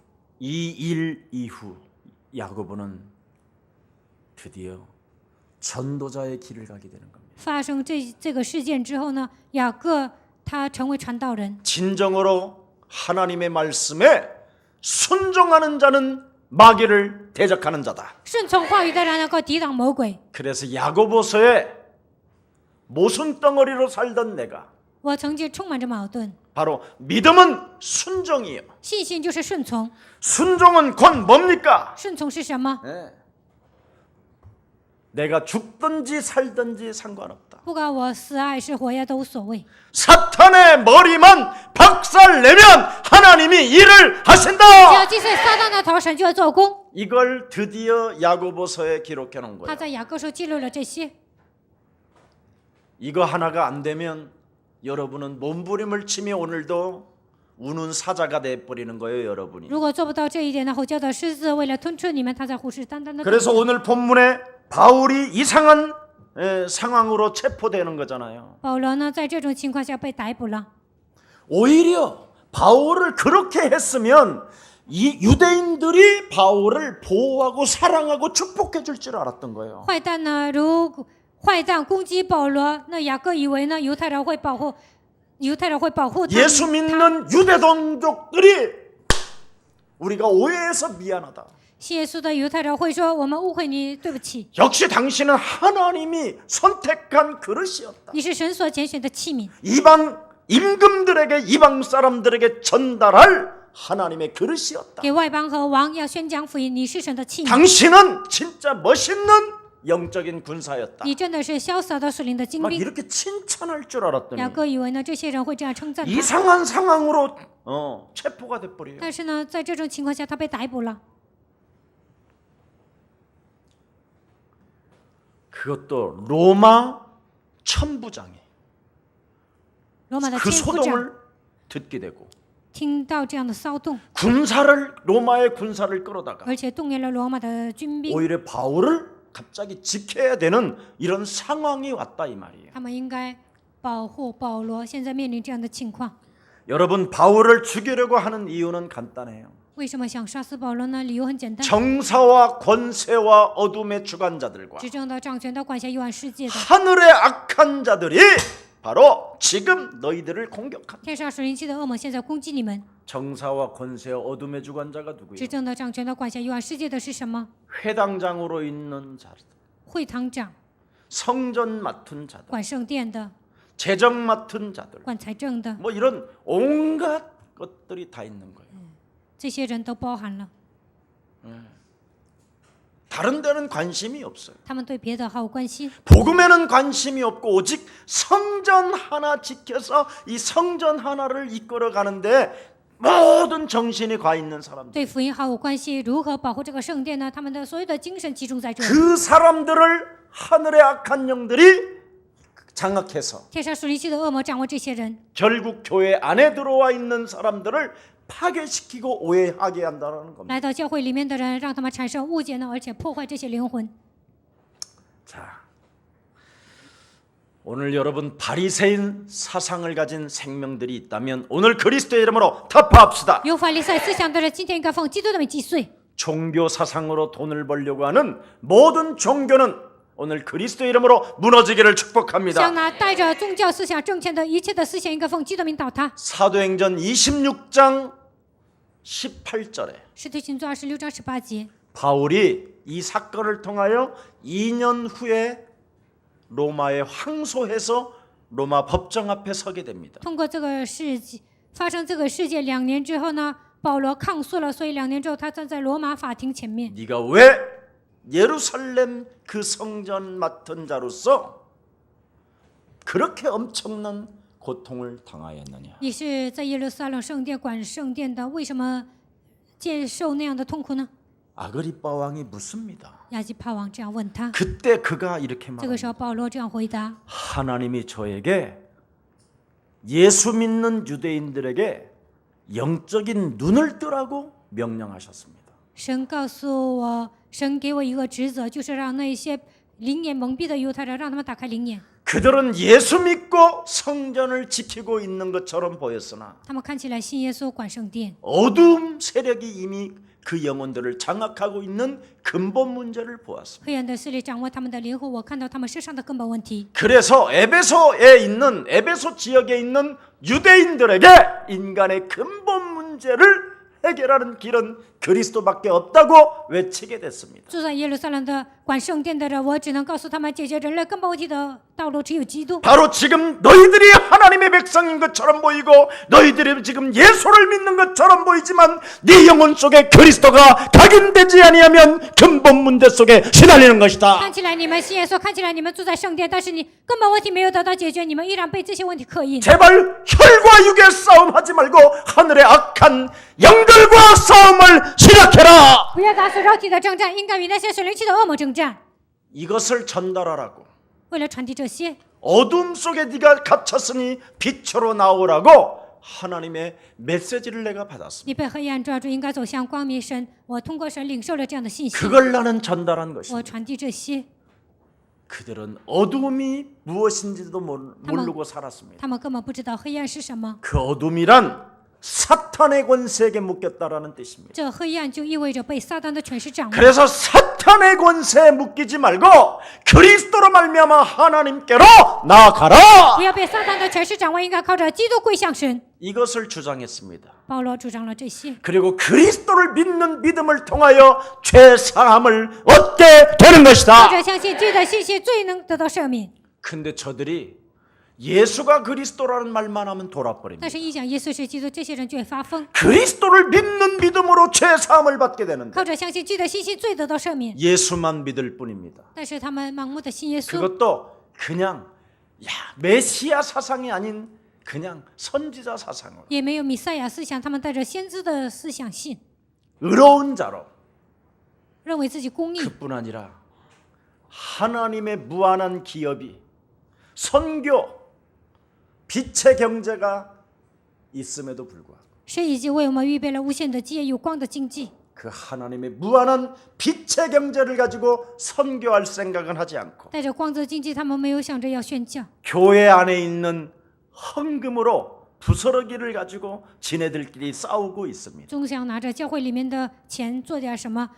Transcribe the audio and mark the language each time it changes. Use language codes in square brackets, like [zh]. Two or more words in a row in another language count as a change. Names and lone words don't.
[ko] 이 일 이후 야고보는 드디어 전도자의 길을 가게 되는 겁니다. [zh] 发生这个事件之后呢，雅各他成为传道人， [ko] 진정으로 하나님의 말씀에 순종하는 자는 마귀를 대적하는 자다. [zh] 顺从话语的人能够抵挡魔鬼。 [ko] 그래서 야고보서에 모순덩어리로 살던 내가 [zh] 我曾经充满着矛盾， [ko] 바로 믿음은 순종이요. [zh] 信心就是顺从， [ko] 순종은 곧 뭡니까? [zh] 顺从是什么？ [ko] 내가 죽든지 살든지 상관없다. [zh] 不管我死还是活呀都无所谓。 [ko] 사탄의 머리만 박살내면 하나님이 일을 [zh] 只要 [ko] 하신다. [zh] 击碎撒旦的头，神就要做工。 [ko] 이걸 드디어 야고보서에 기록해 놓은 [zh] 他 [ko] 거예요. [zh] 在雅各书记录了这些。 [ko] 이거 하나가 안 되면 여러분은 몸부림을 치며 오늘도 우는 사자가 돼 버리는 거예요, 여러분이. [zh] 如果做不到这一点呢，吼叫的狮子为了吞吃你们，他在虎视眈眈的。 [ko] 그래서 오늘 본문에 바울이 이상한 상황으로 체포되는 거잖아요. [zh] 保罗呢，在这种情况下被逮捕了。 [ko] 오히려 바울을 그렇게 했으면 이 유대인들이 바울을 보호하고 사랑하고 축복해 줄 줄 알았던 거예요. [zh] 坏蛋呢，如果坏蛋攻击保罗，那雅各以为呢，犹太人会保护他。 [ko] 예수 믿는 유대 동족들이 우리가 오해해서 미안하다. [zh] 信耶稣的犹太人会说：“我们误会你，对不起， [ko] 역시 당신은 하나님이 선택한 그릇이었다. [zh] 你是神所拣选的器皿， [ko] 이방 임금들에게 이방 사람들에게 전달할 하나님의 그릇이었다. [zh] 给外邦和王要宣讲福音，你是神的器皿， [ko] 당신은 진짜 멋있는 영적인 군사였다. [zh] 你真的是潇洒的属灵的精 [ko] 막 [zh] 兵。” [ko] 이렇게 칭찬할 줄 알았더니 [zh] 雅各以为呢，这些人会这样称赞他， [ko] 이상한 상황으로 체포가 돼버려요. [zh] 但是呢，在这种情况下，他被逮捕了。 [ko] 그것도 로마 천부장이 [zh] 罗马的 [ko] 그 [zh] 千夫长 [ko] 소동을 듣게 되고 [zh] 听到这样的骚动， [ko] 로마의 군사를 끌어다가 [zh] 而且动员了罗马的军兵， [ko] 오히려 바울을 갑자기 지켜야 되는 이런 상황이 왔다 이 말이에요. [zh] 他们应该保护保罗，现在面临这样的情况。 [ko] 여러분 바울을 죽이려고 하는 이유는 간단해요. [zh] 为什么想杀死保罗呢？理由很简单， [ko] 정사와 권세와 어둠의 주관자들과 [zh] 执政的、掌权的、管辖幽暗世界的 [ko] 하늘의 악한 자들이 바로 지금 너희들을 공격한다. [zh] 天上属灵气的恶魔现在攻击你们。 [ko] 정사와 권세와 어둠의 주관자가 [zh] 执 [ko] 누구예요? [zh] 政的、掌权的、管辖幽暗世界的是什么？ [ko] 회당장으로 있는 자들, [zh] 会堂长、 [ko] 성전 맡은 자들, [zh] 管圣殿的、 [ko] 재정 맡은 자들, [zh] 管财政的， [ko] 뭐 이런 온갖 것들이 다 있는 거예요. [zh] 这些人都包含了。 [ko] 다른 데는 관심이 없어요. [zh] 他们对别的毫无关心， [ko] 복음에는 관심이 없고 오직 성전 하나 지켜서 이 성전 하나를 이끌어 가는데 모든 정신이 가 있는 사람들. [zh] 对福音毫无关系。如何保护这个圣殿呢？他们的所有的精神集中在这里。 [ko] 그 사람들을 하늘의 악한 영들이 장악해서 [zh] 天上属灵气的恶魔掌握这些人， [ko] 결국 교회 안에 들어와 있는 사람들을 파괴시키고 오해하게 한다는 겁니다. [zh] 来到教会里面的人，让他们产生误解呢，而且破坏这些灵魂。 [ko] 자, 오늘 여러분 바리새인 사상을 가진 생명들이 있다면 오늘 그리스도의 이름으로 타파합시다. [zh] 有法利赛思想的人，今天应该奉基督的名击碎。 [ko] 종교 사상으로 돈을 벌려고 하는 모든 종교는 오늘 그리스도의 이름으로 무너지기를 [zh] 想 [ko] 축복합니다. [zh] 拿带着宗教思想挣钱的一切的思想，应该奉基督的名倒塌。 [ko] 사도행전 26장 18절에 [zh] 使徒行传26章18节， [ko] 바울이 이 사건을 통하여 2년 후에 로마에 항소해서 로마 법정 앞에 서게 됩니다. [zh] 通过这个事件发生这个事件2年之后呢，保罗抗诉了，所以2年之后他站在罗马法庭前面。 [ko] 네가 왜 예루살렘 그 성전 맡은 자로서 그렇게 엄청난 고통을 당하였느냐? [zh] 你是在耶路撒冷圣殿管圣殿的，为什么受那样的痛苦呢？ [ko] 아그리빠 왕이 묻습니다. [zh] 亚基帕王这样问他。 [ko] 그때 그가 이렇게 [zh] 这个时 [ko] 말합니다. [zh] 候，保罗这样回答： [ko] 하나님이 저에게 예수 믿는 유대인들에게 영적인 눈을 뜨라고 명령하셨습니다. [zh] 神告诉我，神给我一个职责，就是让那些灵眼蒙蔽的犹太人，让他们打开灵眼。 [ko] 그들은 예수 믿고 성전을 지키고 있는 것처럼 보였으나 [zh] 他们看起来信耶稣管圣殿， [ko] 어두움 세력이 이미 그 영혼들을 장악하고 있는 근본 문제를 보았습니다. [zh] 黑暗的势力掌握他们的灵魂，我看到他们身上的根本问题。 [ko] 그래서 에베소 지역에 있는 유대인들에게 인간의 근본 문제를 해결하는 길은 그리스도밖에 없다고 외치게 됐습니다. [zh] 住在耶路撒冷的管圣殿的人，我只能告诉他们，解决人类根本问题的道路只有基督。 [ko] 바로 지금 너희들이 하나님의 백성인 것처럼 보이고 너희들이 지금 예수를 믿는 것처럼 보이지만 네 영혼 속에 그리스도가 각인되지 아니하면 근본 문제 속에 시달리는 것이다. [zh] 看起来你们信耶稣，看起来你们住在圣殿，但是你根本问题没有得到解决，你们依然被这些问题刻印。 [ko] 제발 혈과 육의 싸움 하지 말고 하늘의 악한 영들과 싸움을 시작해라. [zh] 不要打死肉体的征战，应该与那些属灵气的恶魔征战。 [ko] 이것을 전달하라고. [zh] 为了传递这些， [ko] 어둠 속에 네가 갇혔으니 빛으로 나오라고 하나님의 메시지를 내가 받았습니다. [zh] 你被黑暗抓住，应该走向光明。神，我通过神领受了这样的信息， [ko] 그걸 나는 전달한 [zh] 我 [ko] 것입니다. [zh] 传递这些。 [ko] 그들은 어둠이 무엇인지도 모르고 살았습니다. [zh] 他们根本不知道黑暗是什么， [ko] 그 어둠이란 사탄의 권세에게 묶였다라는 뜻입니다. [zh] 这黑暗就意味着被撒旦的权势掌握。 [ko] 그래서 사탄의 권세에 묶이지 말고 그리스도로 말미암아 하나님께로 나아가라. [zh] 不要被撒旦的权势掌握，应该靠着基督归向神。 [ko] 이것을 주장했습니다. [zh] 保罗主张了这些， [ko] 그리고 그리스도를 믿는 믿음을 통하여 죄 사함을 얻게 되는 [zh] 或 [ko] 것이다. [zh] 者相信基督的信息，最能得到赦免。 [ko] 근데 저들이 예수가 그리스도라는 말만 하면 [zh] 但 [ko] 돌아버립니다. [zh] 是，一讲耶稣是基督，这些人就会发疯。 [ko] 그리스도를 믿는 믿음으로 죄 사함을 받게 되는데 [zh] 靠着相信基督的信息，最得到赦免。 [ko] 예수만 믿을 뿐입니다. [zh] 但是他们盲目的信耶稣， [ko] 그것도 그냥 메시아 사상이 아닌 그냥 선지자 사상으로 [zh] 也没有弥赛亚思想，他们带着先知的思想信， [ko] 의로운 자로 [zh] 认为自己公义。 [ko] 그뿐 아니라 하나님의 무한한 기업이 선교 빛의 경제가 있음에도 불구하고 [zh] 神已经为我们预备了无限的基业，有光的经济。 [ko] 그 하나님의 무한한 빛의 경제를 가지고 선교할 생각은 하지 않고 [zh] 带着光的经济，他们没有想着要宣教， [ko] 교회 안에 있는 헌금으로 부스러기를 가지고 지네들끼리 싸우고 있습니다. [zh] 总想拿着教会里面的钱做点什么。